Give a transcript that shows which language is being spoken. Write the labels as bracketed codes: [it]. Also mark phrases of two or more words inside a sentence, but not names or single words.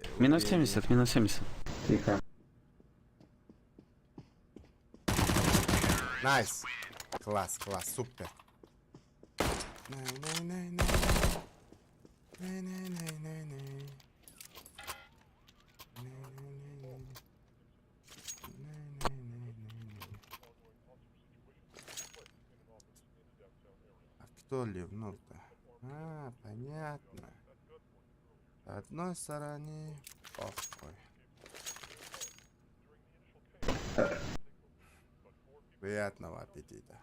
[ru] Минус Убили. 70, минус 70. Тихо. Найс. Класс, класс, супер. Най-най-най-най. Най-най-най-най-най. Най-най-най-най. Най-най-най-най-най. А кто ливнул-то? А, понятно. С одной стороны, похуй. Приятного аппетита.